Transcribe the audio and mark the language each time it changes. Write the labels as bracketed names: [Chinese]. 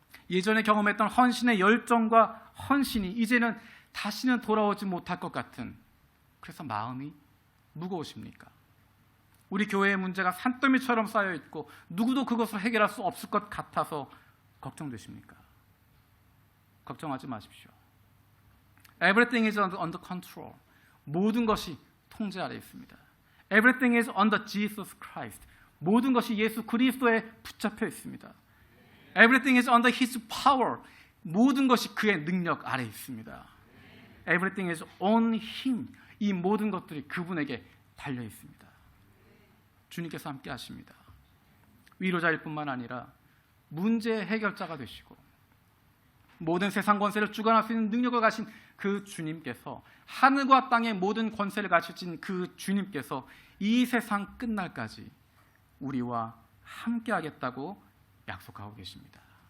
[Korean] 예전에 경험했던 헌신의 열정과 헌신이 이제는 다시는 돌아오지 못할 것 같은, 그래서 마음이 무거우십니까? 우리 교회의 문제가 산더미처럼 쌓여있고 누구도 그것을 해결할 수 없을 것 같아서 걱정되십니까? 걱정하지 마십시오. [English] Everything is under control. [Korean] 모든 것이 통제 아래 있습니다. [English] Everything is under Jesus Christ. [Korean] 모든 것이 예수 그리스도에 붙잡혀 있습니다. [English] Everything is under His power. [Korean] 모든 것이 그의 능력 아래 있습니다. [English] Everything is on Him. [Korean] 이 모든 것들이 그분에게 달려 있습니다. 주님께서 함께 하십니다. 위로자일 뿐만 아니라 문제의 해결자가 되시고 모든 세상 권세를 주관할 수 있는 능력을 가신 그 주님께서, 하늘과 땅의 모든 권세를 가지신 그 주님께서 이 세상 끝날까지 우리와 함께 하겠다고 약속하고 계십니다.